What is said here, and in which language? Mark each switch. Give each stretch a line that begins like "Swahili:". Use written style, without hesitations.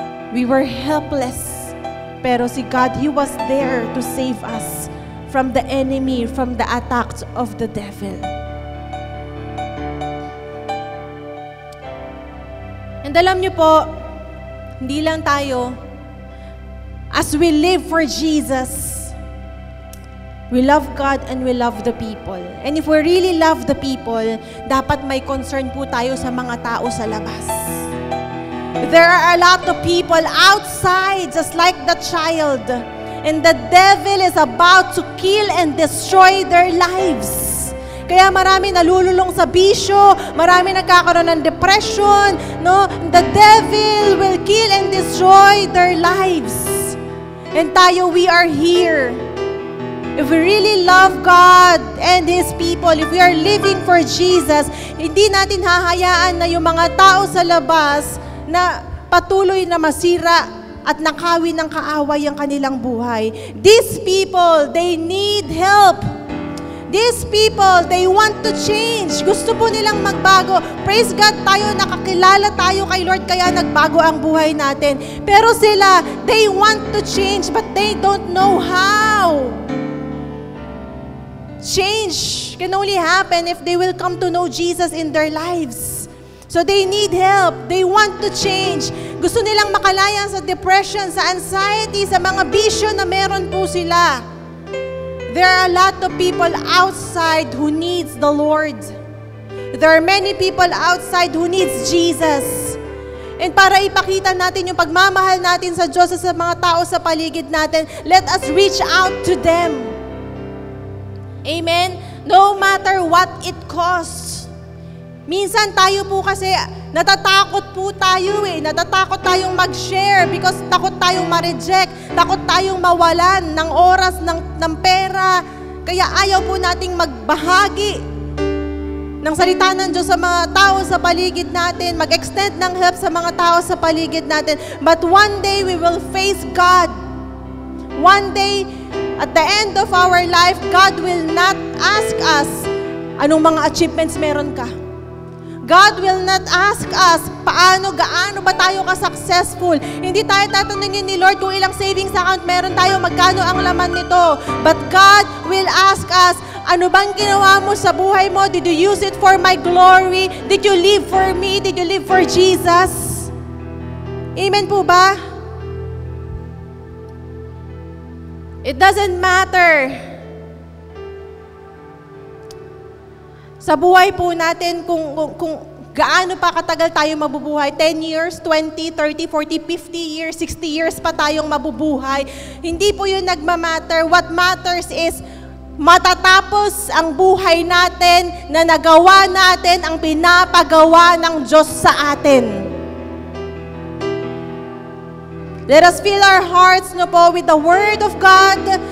English: We were helpless,
Filipino: pero si
English: God, He was there to save us from the enemy, from the attacks of the devil. And
Filipino: alam niyo po, hindi lang tayo,
English: as we live for Jesus, we love God and we love the people. And if we really love the people,
Filipino: dapat may concern po tayo sa mga tao sa labas.
English: There are a lot of people outside, just like the child. And the devil is about to kill and destroy their lives.
Filipino: Kaya marami nalululong sa bisyo, marami nagkakaroon ng depression, no?
English: The devil will kill and destroy their lives.
Filipino: And tayo,
English: we are here. If we really love God and His people, if we are living for Jesus,
Filipino: hindi natin hahayaan na yung mga tao sa labas na patuloy na masira at nakawin ng kaaway ang kanilang buhay.
English: These people, they need help. These people, they want to change.
Filipino: Gusto po nilang magbago.
English: Praise God,
Filipino: tayo, nakakilala tayo kay Lord, kaya nagbago ang buhay natin. Pero sila,
English: they want to change, but they don't know how. Change can only happen if they will come to know Jesus in their lives. So they need help. They want to change.
Filipino: Gusto nilang makalaya sa depression, sa anxiety, sa mga bisyo na meron po sila.
English: There are a lot of people outside who needs the Lord. There are many people outside who needs Jesus.
Filipino: And para ipakita natin yung pagmamahal natin sa Diyos sa mga tao sa paligid natin,
English: let us reach out to them. Amen? No matter what it costs.
Filipino: Minsan tayo po kasi, natatakot po tayo eh. Natatakot tayong mag-share because takot tayong ma-reject. Takot tayong mawalan ng oras, ng pera. Kaya ayaw po nating magbahagi ng salita ng Diyos sa mga tao sa paligid natin. Mag-extend ng help sa mga tao sa paligid natin.
English: But one day, we will face God. One day, at the end of our life, God will not ask us,
Filipino: anong mga achievements meron ka?
English: God will not ask us,
Filipino: gaano ba tayo ka-successful?
English: Hindi tayo tatanungin ni Lord kung ilang savings account meron tayo, magkano ang laman nito. But God will ask us,
Filipino: ano bang ginawa mo sa buhay mo?
English: Did you use it for my glory? Did you live for me? Did you live for Jesus? Amen po ba? It doesn't matter
Filipino: sa buhay po natin kung gaano pa katagal tayo mabubuhay. 10 years, 20, 30, 40, 50 years, 60 years pa tayong mabubuhay. Hindi po yun nagmamatter.
English: What matters is
Filipino: matatapos ang buhay natin na nagawa natin ang pinapagawa ng Diyos sa atin.
English: Let us fill our hearts with the Word of God.